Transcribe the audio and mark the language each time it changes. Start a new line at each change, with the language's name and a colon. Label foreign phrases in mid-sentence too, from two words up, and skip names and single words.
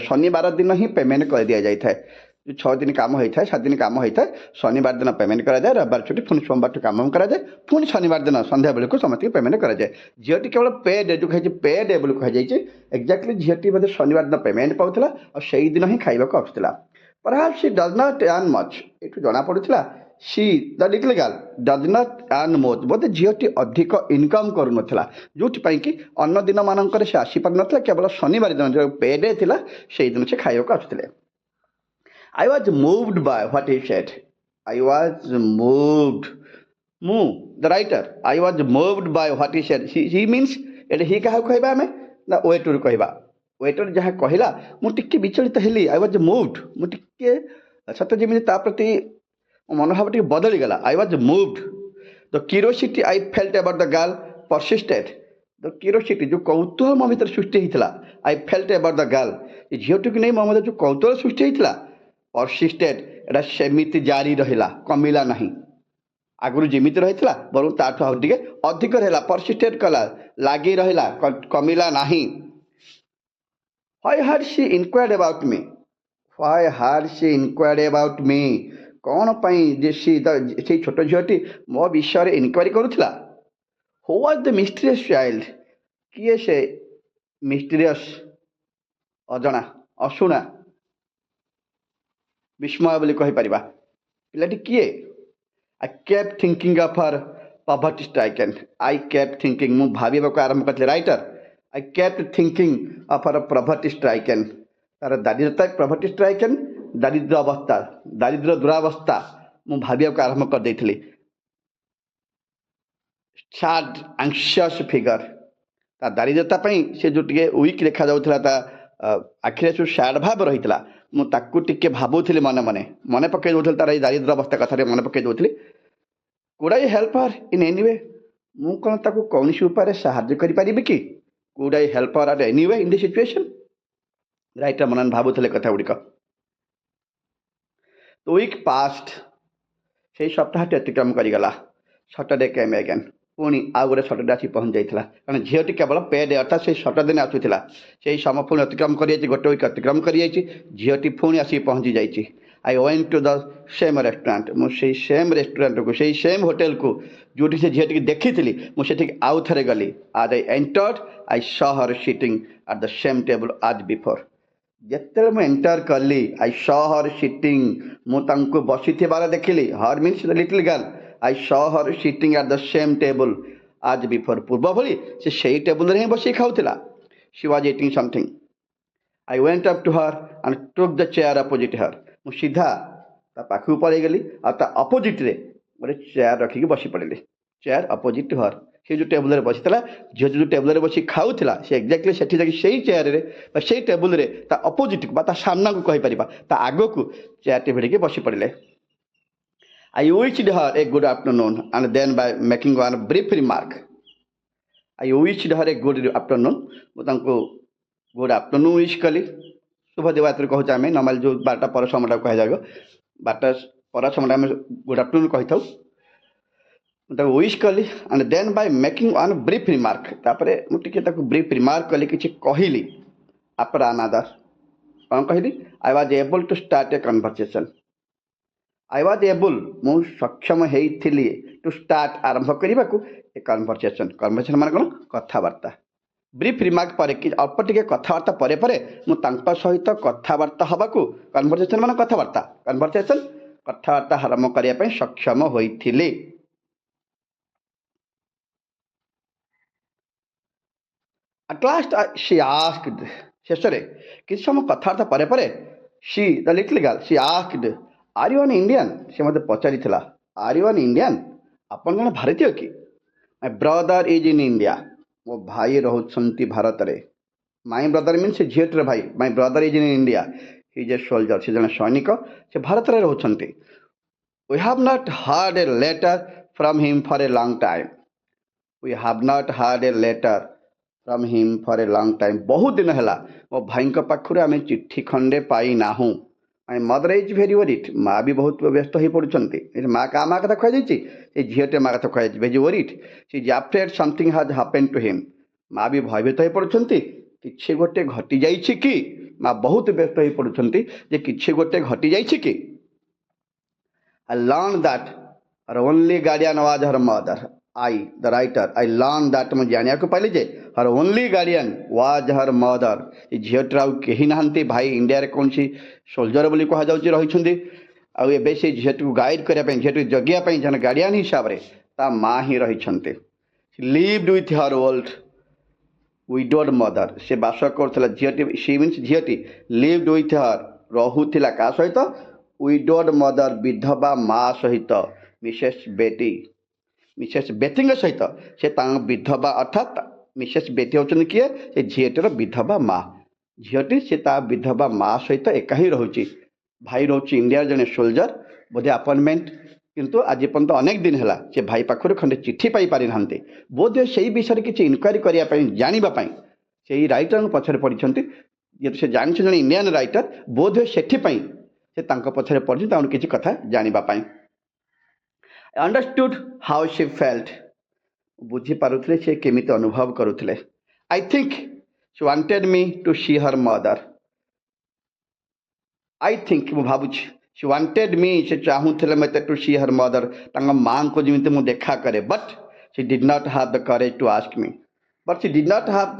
Odia: ଶନିବାର ଦିନ ହିଁ ପେମେଣ୍ଟ କରିଦିଆଯାଇଥାଏ। 6 ଦିନ କାମ ହେଇଥାଏ, 7 ଦିନ କାମ ହେଇଥାଏ, ଶନିବାର ଦିନ ପେମେଣ୍ଟ କରାଯାଏ, ରବିବାର ଛୁଟି, ପୁଣି ସୋମବାରଠୁ କାମ କରାଯାଏ, ପୁଣି ଶନିବାର ଦିନ ସନ୍ଧ୍ୟା ବେଳକୁ ସମସ୍ତଙ୍କୁ ପେମେଣ୍ଟ କରାଯାଏ। ଝିଅଟି କେବଳ
English: pay day,
Odia: ଯେଉଁ କୁହାଯାଇଛି
English: pay day
Odia: ବୋଲି କୁହାଯାଇଛି, ଏକ୍ଜାକ୍ଟଲି ଝିଅଟି ବୋଧେ ଶନିବାର ଦିନ ପେମେଣ୍ଟ ପାଉଥିଲା ଆଉ ସେଇଦିନ ହିଁ ଖାଇବାକୁ ଆସୁଥିଲା।
English: Perhaps she does not earn much,
Odia: ଏଠୁ ଜଣାପଡ଼ୁଥିଲା
English: she the little girl does not earn much,
Odia: ବୋଧେ ଝିଅଟି ଅଧିକ ଇନକମ୍ କରୁନଥିଲା, ଯେଉଁଥିପାଇଁ କି ଅନ୍ୟ ଦିନମାନଙ୍କରେ ସେ ଆସିପାରୁନଥିଲା। କେବଳ ଶନିବାର ଦିନ ଯେଉଁ
English: pay day
Odia: ଥିଲା ସେଇଦିନ ସେ ଖାଇବାକୁ ଆସୁଥିଲେ।
English: I was moved by what he said. I was moved. ମୁଁ the writer, I was moved by what he said. He means,
Odia: ଏଠି ହି କାହାକୁ କହିବା ଆମେ ନା ୱେଟରକୁ କହିବା। ୱେଟର ଯାହା କହିଲା ମୁଁ ଟିକେ ବିଚଳିତ ହେଲି।
English: I was moved,
Odia: ମୁଁ ଟିକେ ସତେ ଯେମିତି ତା ପ୍ରତି ମନୋଭାବ ଟିକେ ବଦଳିଗଲା।
English: I was moved. The curiosity I felt about the girl persisted. The curiosity,
Odia: ଯେଉଁ କୌତୁହଳ ମୋ ଭିତରେ ସୃଷ୍ଟି ହେଇଥିଲା,
English: I felt about the girl,
Odia: ଏ ଝିଅଟିକୁ ନେଇ ମୋ ମଧ୍ୟରେ ଯେଉଁ କୌତୁହଳ ସୃଷ୍ଟି ହେଇଥିଲା, persisted, ଏଇଟା ସେମିତି ଜାରି ରହିଲା, କମିଲା ନାହିଁ। ଆଗରୁ ଯେମିତି ରହିଥିଲା ବରଂ ତାଠୁ ଆଉ ଟିକେ ଅଧିକ ରହିଲା, persisted କଲା, ଲାଗି ରହିଲା, କମିଲା ନାହିଁ।
English: Why had she inquired about me? why had she inquired about me?
Odia: କ'ଣ ପାଇଁ ଯେ ସେଇ ଛୋଟ ଝିଅଟି ମୋ ବିଷୟରେ ଇନକ୍ୱାରି କରୁଥିଲା?
English: who was the mysterious child?
Odia: କିଏ ସେ ମିଷ୍ଟ୍ରିୟସ୍, ଅଜଣା, ଅଶୁଣା, ବିସ୍ମୟ ବୋଲି କହିପାରିବା ପିଲାଟି କିଏ?
English: I kept thinking of her poverty stricken. I kept thinking,
Odia: ମୁଁ ଭାବିବାକୁ ଆରମ୍ଭ କରିଥିଲି ରାଇଟର।
English: I kept thinking of her poverty stricken.
Odia: ତାର ଦାରିଦ୍ରତା,
English: poverty stricken,
Odia: ଦାରିଦ୍ର ଅବସ୍ଥା, ଦାରିଦ୍ର ଦୁରାବସ୍ଥା ମୁଁ ଭାବିବାକୁ ଆରମ୍ଭ କରିଦେଇଥିଲି।
English: sad anxious figure,
Odia: ତା ଦାରିଦ୍ରତା ପାଇଁ ସେ ଯେଉଁ ଟିକେ ୱିକ୍ ଦେଖାଯାଉଥିଲା, ତା ଆଖିରେ ଯେଉଁ ସ୍ୟାଡ୍ ଭାବ ରହିଥିଲା, ମୁଁ ତାକୁ ଟିକେ ଭାବୁଥିଲି, ମନେ ମନେ ମନେ ପକାଇ ଦେଉଥିଲି, ତାର ଏଇ ଦାରିଦ୍ର ଅବସ୍ଥା କଥାରେ ମନେ ପକାଇ ଦେଉଥିଲି।
English: Could I help her in any way?
Odia: ମୁଁ କ'ଣ ତାକୁ କୌଣସି ଉପାୟରେ ସାହାଯ୍ୟ କରିପାରିବି କି?
English: Could I help her at any way in this situation?
Odia: ରାଇଟର ମନେ ମନେ ଭାବୁଥିଲେ କଥା ଗୁଡ଼ିକ।
English: The week passed.
Odia: ସେଇ ସପ୍ତାହଟି ଅତିକ୍ରମ କରିଗଲା।
English: Saturday came again.
Odia: ପୁଣି ଆଉ ଗୋଟେ ସଟରଡେ ଆସି ପହଞ୍ଚି ଯାଇଥିଲା, କାରଣ ଝିଅଟି କେବଳ
English: pay day
Odia: ଅର୍ଥାତ୍ ସେଇ ସଟର ଦିନ ଆସୁଥିଲା। ସେଇ ସମୟ ପୁଣି ଅତିକ୍ରମ କରିଯାଇଛି, ଗୋଟେ ୱିକ୍ ଅତିକ୍ରମ କରିଯାଇଛି, ଝିଅଟି ପୁଣି ଆସିକି ପହଞ୍ଚି ଯାଇଛି।
English: I went to the same restaurant.
Odia: ମୁଁ ସେଇ ସେମ୍ ରେଷ୍ଟୁରାଣ୍ଟକୁ, ସେଇ ସେମ୍ ହୋଟେଲକୁ ଯେଉଁଠି ସେ ଝିଅଟିକି ଦେଖିଥିଲି, ମୁଁ ସେଠିକି ଆଉ ଥରେ ଗଲି।
English: As I entered, I saw her sitting at the same table as before.
Odia: ଯେତେବେଳେ ମୁଁ ଏଣ୍ଟର କଲି,
English: I saw her sitting,
Odia: ମୁଁ ତାଙ୍କୁ ବସିଥିବାର ଦେଖିଲି।
English: Her means the little girl. I saw her sitting at the same table as before.
Odia: ପୂର୍ବ ଭଳି ସେ ସେଇ ଟେବୁଲରେ ହିଁ ବସିକି ଖାଉଥିଲା।
English: She was eating something. I went up to her and took the chair opposite her.
Odia: ମୁଁ ସିଧା ତା ପାଖକୁ ପଳେଇଗଲି, ଆଉ ତା ଅପୋଜିଟ୍ରେ ଗୋଟେ ଚେୟାର ରଖିକି ବସି ପଡ଼ିଲି।
English: chair opposite to her.
Odia: ସେ ଯେଉଁ ଟେବୁଲରେ ବସିଥିଲା, ଝିଅ ଯେଉଁ ଟେବୁଲରେ ବସି ଖାଉଥିଲା, ସେ ଏକ୍ଜାକ୍ଟଲି ସେଠି ଯାଇକି ସେଇ ଚେୟାରରେ ବା ସେଇ ଟେବୁଲରେ ତା ଅପୋଜିଟ୍କୁ ବା ତା ସାମ୍ନାକୁ କହିପାରିବା, ତା ଆଗକୁ ଚେୟାରଟି ଭିଡ଼ିକି ବସି ପଡ଼ିଲେ।
English: I wished her a good afternoon and then by making one brief remark. I wished her a good afternoon.
Odia: ମୁଁ ତାଙ୍କୁ
English: good afternoon wish
Odia: କଲି। ଶୁଭ ଦିବାରାତ୍ରି କହୁଛେ ଆମେ, ନର୍ମାଲି ଯେଉଁ 12ଟା ପର ସମୟଟାକୁ କୁହାଯାଏ, 12ଟା ପର ସମୟଟା ଆମେ
English: good afternoon
Odia: କହିଥାଉ। ମୁଁ ତାକୁ ୱିଶ୍ କଲି
English: and then by making one brief remark.
Odia: ତାପରେ ମୁଁ ଟିକେ ତାକୁ
English: brief remark
Odia: କଲି, କିଛି କହିଲି।
English: after another,
Odia: କ'ଣ କହିଲି?
English: I was able to start a conversation. I was able,
Odia: ମୁଁ ସକ୍ଷମ ହେଇଥିଲି,
English: to start,
Odia: ଆରମ୍ଭ କରିବାକୁ,
English: a conversation.
Odia: କନଭରସେସନ୍ ମାନେ କ'ଣ? କଥାବାର୍ତ୍ତା। ବ୍ରିଫ୍ ରିମାର୍କ ପରେ, କି ଅଳ୍ପ ଟିକେ କଥାବାର୍ତ୍ତା ପରେ ପରେ ମୁଁ ତାଙ୍କ ସହିତ କଥାବାର୍ତ୍ତା ହେବାକୁ, କନଭରସେସନ୍ ମାନେ କଥାବାର୍ତ୍ତା, କନଭରସେସନ୍ କଥାବାର୍ତ୍ତା ଆରମ୍ଭ କରିବା ପାଇଁ ସକ୍ଷମ ହୋଇଥିଲି।
English: At last she asked,
Odia: ଶେଷରେ କିଛି ସମୟ କଥାବାର୍ତ୍ତା ପରେ ପରେ,
English: she the little girl, she asked, are you an Indian?
Odia: ସେ ମୋତେ ପଚାରିଥିଲା,
English: are you an Indian?
Odia: ଆପଣ ଜଣେ ଭାରତୀୟ କି?
English: My brother is in India.
Odia: ମୋ ଭାଇ ରହୁଛନ୍ତି ଭାରତରେ।
English: My brother means
Odia: ସେ ଝିଅଟିର ଭାଇ।
English: My brother is in India. He is a soldier.
Odia: ସେ ଜଣେ ସୈନିକ, ସେ ଭାରତରେ ରହୁଛନ୍ତି।
English: We have not heard a letter from him for a long time. We have not heard a letter from him for a long time.
Odia: ବହୁତ ଦିନ ହେଲା ମୋ ଭାଇଙ୍କ ପାଖରୁ ଆମେ ଚିଠି ଖଣ୍ଡେ ପାଇନାହୁଁ।
English: My mother is very worried.
Odia: ମା ବି ବହୁତ ବ୍ୟସ୍ତ ହୋଇପଡ଼ୁଛନ୍ତି। ମା କାହା ମା କଥା କୁହାଯାଇଛି? ସେ ଝିଅଟେ ମା କଥା କୁହାଯାଇଛି।
English: very worried. She is afraid something has happened to him.
Odia: ମା ବି ଭୟଭୀତ ହୋଇପଡ଼ୁଛନ୍ତି, କିଛି ଗୋଟେ ଘଟିଯାଇଛି କି? ମା ବହୁତ ବ୍ୟସ୍ତ ହୋଇପଡ଼ୁଛନ୍ତି ଯେ କିଛି ଗୋଟେ ଘଟିଯାଇଛି କି?
English: I learned that her only guardian was her mother. I, the writer, I learned that,
Odia: ମୁଁ ଜାଣିବାକୁ ପାଇଲି ଯେ
English: her only guardian was her mother.
Odia: ଏ ଝିଅଟିର ଆଉ କେହି ନାହାନ୍ତି। ଭାଇ ଇଣ୍ଡିଆରେ କୌଣସି ସୋଲଜର ବୋଲି କୁହାଯାଉଛି ରହିଛନ୍ତି, ଆଉ ଏବେ ସେ ଝିଅଟିକୁ ଗାଇଡ଼ କରିବା ପାଇଁ, ଝିଅଟିକୁ ଜଗିବା ପାଇଁ ଜଣେ ଗାର୍ଡ଼ିଆନ ହିସାବରେ ତା ମା ହିଁ ରହିଛନ୍ତି।
English: She lived with her old widowed mother.
Odia: ସେ ବାସ କରୁଥିଲା, ଝିଅଟି,
English: she means ଝିଅଟି, lived with her,
Odia: ରହୁଥିଲା କାହା ସହିତ?
English: widowed mother,
Odia: ବିଧବା ମା ସହିତ, ମିସେସ୍ ବେଟି, ମିସେସ୍ ବେଟିଙ୍କ ସହିତ। ସେ ତାଙ୍କ ବିଧବା, ଅର୍ଥାତ୍ ମିସେସ୍ ବେଟି ହେଉଛନ୍ତି କିଏ? ସେ ଝିଅଟିର ବିଧବା ମା। ଝିଅଟି ସେ ତା ବିଧବା ମା ସହିତ ଏକା ହିଁ ରହୁଛି। ଭାଇ ରହୁଛି ଇଣ୍ଡିଆର ଜଣେ ସୋଲଜର, ବୋଧେ ଆପଏଣ୍ଟମେଣ୍ଟ, କିନ୍ତୁ ଆଜି ପର୍ଯ୍ୟନ୍ତ ଅନେକ ଦିନ ହେଲା ସେ ଭାଇ ପାଖରୁ ଖଣ୍ଡେ ଚିଠି ପାଇପାରିନାହାନ୍ତି। ବୋଧହୁଏ ସେଇ ବିଷୟରେ କିଛି ଇନକ୍ୱାରି କରିବା ପାଇଁ, ଜାଣିବା ପାଇଁ ସେଇ ରାଇଟରଙ୍କ ପଛରେ ପଡ଼ିଛନ୍ତି। ଯେହେତୁ ସେ ଜାଣିଛନ୍ତି ଜଣେ ଇଣ୍ଡିଆନ ରାଇଟର, ବୋଧହୁଏ ସେଥିପାଇଁ ସେ ତାଙ୍କ ପଛରେ ପଡ଼ିଛନ୍ତି, ତାଙ୍କର କିଛି କଥା ଜାଣିବା ପାଇଁ।
English: I understood how she felt.
Odia: ବୁଝିପାରୁଥିଲେ ସେ କେମିତି ଅନୁଭବ କରୁଥିଲେ।
English: I think she wanted me to see her mother. I think
Odia: ମୁଁ ଭାବୁଛି
English: she wanted me
Odia: ସେ ଚାହୁଁଥିଲେ ମୋତେ
English: to see her mother
Odia: ତାଙ୍କ ମାଆଙ୍କୁ ଯେମିତି ମୁଁ ଦେଖା କରେ
English: but she did not have the courage to ask me but she did not have